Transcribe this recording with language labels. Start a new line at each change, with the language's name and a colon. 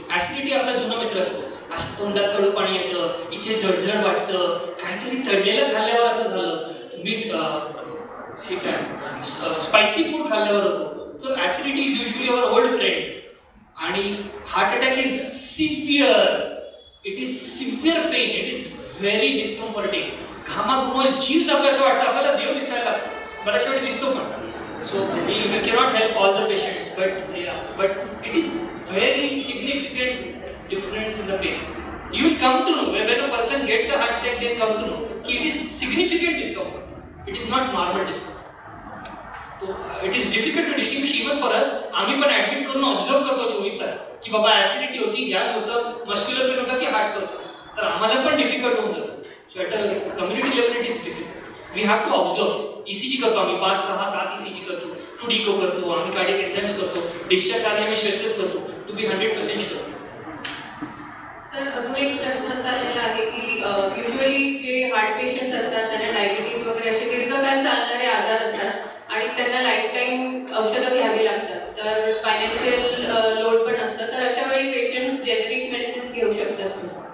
Marathi: Acidity आपला जुना मित्र असतो. असं तोंडात कडू पाणी येतं, इथे जळजळ वाटतं, काहीतरी तळलेलं खाल्ल्यावर असं झालं, मीठ हे काय स्पायसी फूड खाल्ल्यावर होतं.
English: तर acidity is usually our old friend. आणि heart attack is severe. It is severe pain. It is very discomforting.
Marathi: घामाघुमोल जीव सगळं असं वाटतं, आपल्याला देव दिसायला लागतो, बऱ्याचशा वेळी दिसतो पण.
English: So we cannot help all the patients, but it is very significant difference in the pain. You will come to know when a person gets a heart attack, they come to know that it is significant discomfort. It is not normal discomfort. So it is difficult to distinguish even for us.
Marathi: आम्ही पण admit करून observe करतो 24 तास की बाबा acidity होती, gas होतं, muscular pen होता की हार्टचं होतं. तर आम्हाला पण डिफिकल्ट होऊन जातं.
English: So at a community level it is difficult. We have to observe.
Marathi: ECG करतो आम्ही 5, 6, 7 ECG करतो, 2 डिको करतो, आम्ही कार्डियक एन्झाइम्स करतो, डिस्चार्ज आधी आम्ही स्ट्रेसेस करतो
English: To be 100% sure.
Marathi: सर, अजून एक प्रश्न असा आलेला आहे की युजली जे हार्ट पेशंट्स असतात त्यांना डायबिटीज वगैरे असे दीर्घकाळ चालणारे आजार असतात आणि त्यांना लाईफ टाईम औषधं घ्यावी लागतात, तर फायनान्शियल लोड पण असतं, तर अशा वेळी पेशंट्स जेनेरिक मेडिसिन्स घेऊ शकतात.